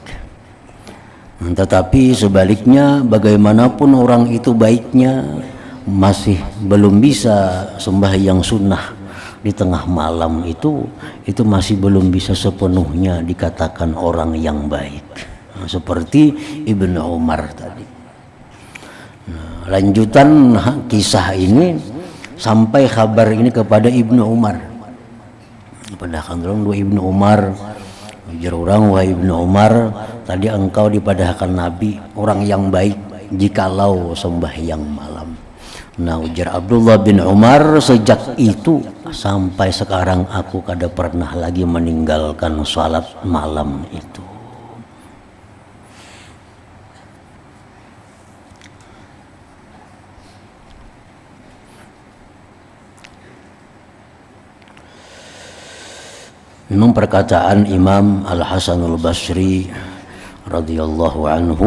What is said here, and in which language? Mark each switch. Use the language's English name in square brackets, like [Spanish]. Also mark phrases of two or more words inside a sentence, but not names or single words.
[Indonesian] Tetapi sebaliknya, bagaimanapun orang itu baiknya, masih belum bisa sembahyang sunnah di tengah malam itu masih belum bisa sepenuhnya dikatakan orang yang baik. Nah, seperti Ibnu Umar tadi. Nah, lanjutan kisah ini sampai kabar ini kepada Ibnu Umar. [Banjar] Padahkan dua Ibnu Umar, ujar orang, wahai Ibnu Umar, tadi engkau dipadahkan Nabi orang yang baik jikalau sembahyang malam. Nah, ujar Abdullah bin Umar, sejak itu sampai sekarang aku kada pernah lagi meninggalkan salat malam itu. [Indonesian] Memang perkataan Imam Al-Hasanul Basri [Arabic] رضي الله عنه